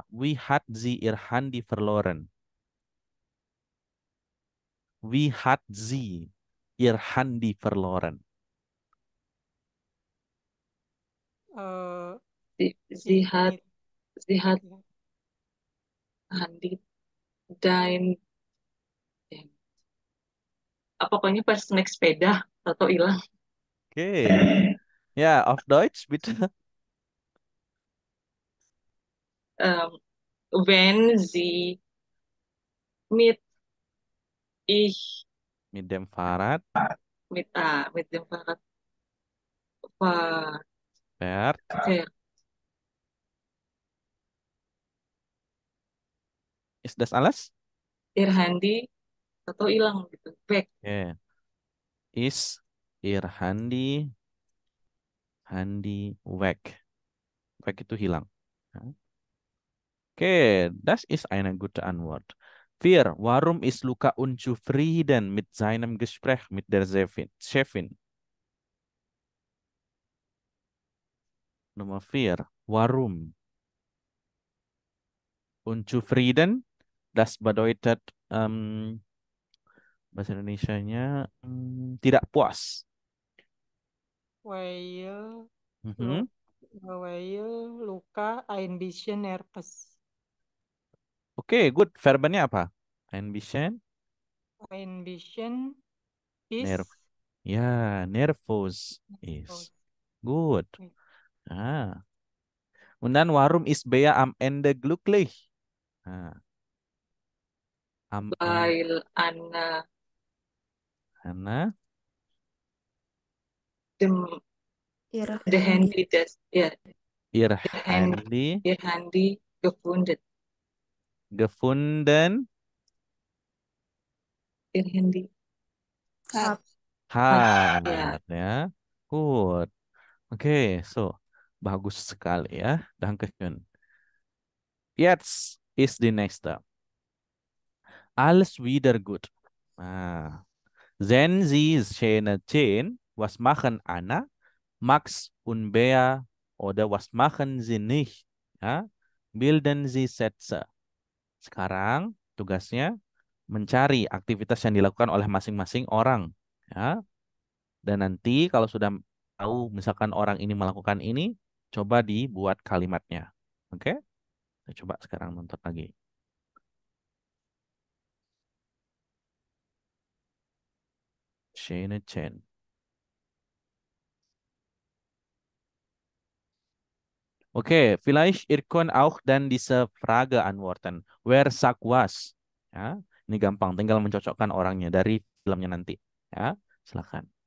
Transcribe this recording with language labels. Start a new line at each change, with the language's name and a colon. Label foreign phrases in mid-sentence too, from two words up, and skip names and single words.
German: Wie hat sie ihr Handy verloren? Wie hat sie ihr Handy verloren? Sie hat Handy
Indonesian: dan pokoknya pas naik sepeda atau hilang.
German: Okay. Ja, auf Deutsch bitte. Wenn sie mit ich Mit dem Fahrrad mit dem Fahrrad fährt, ist das alles? ihr Handy
Indonesian: atau hilang gitu, back.
German: Okay. Ist ihr Handy weg?
Indonesian: Weg itu hilang.
German: Ja. Okay, das ist eine gute Antwort. 4. Warum ist Luca unzufrieden mit seinem Gespräch mit der Chefin? Nummer 4. Warum? Unzufrieden, das bedeutet
Indonesian: bahasa Indonesianya tidak puas.
German: Weil Mhm. Luca ein bisschen nervös.
Indonesian: Oke, good. Verbennya apa?
German: Ein bisschen is
English: ya, nervous is. Good. Ah.
German: Und dann warum ist Bea am Ende glücklich? Ah. Am Ende. Weil Anna the handy das ihr Handy gefunden ihr Handy hat.
Indonesian: Ya. Good. Oke, so bagus sekali ya.
German: Dankeschön. Jetzt ist die nächste. Alles wieder gut. Ah. Wenn Sie Szene 10, was machen Anna, Max und Bea oder was machen Sie nicht? Ya. Bilden Sie Sätze.
Indonesian: Sekarang tugasnya mencari aktivitas yang dilakukan oleh masing-masing orang. Ya. Dan nanti kalau sudah tahu misalkan orang ini melakukan ini, coba dibuat kalimatnya. Oke? Saya coba sekarang nonton lagi.
German: Szene 10. Okay, vielleicht ihr könnt auch dann diese Frage antworten. Wer sagt was?
Indonesian: Ya, ini gampang, tinggal mencocokkan orangnya dari filmnya nanti. Ya, silakan.